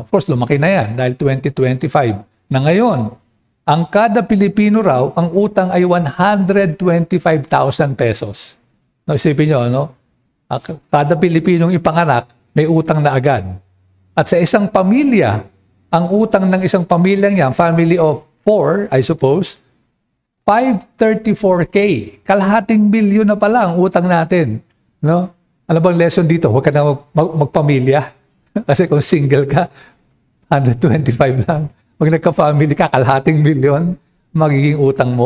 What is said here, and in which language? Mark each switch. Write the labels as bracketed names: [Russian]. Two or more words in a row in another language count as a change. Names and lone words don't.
[English] Of course, [Filipino] lumaki na yan dahil 2025 na ngayon. Ang kada Pilipino raw, ang utang ay 125,000 pesos. No, isipin nyo, no? Kada Pilipinong ipanganak, may utang na agad. At sa isang pamilya, ang utang ng isang pamilyang yan, [English] family of 4, I suppose, [Filipino] 534K. Kalahating bilyon na pala ang utang natin. No? Ano bang lesson dito? Huwag ka na magpamilya. Kasi kung single ka, 125 lang. Pag nagka-family ka, kalahating bilyon, magiging utang mo.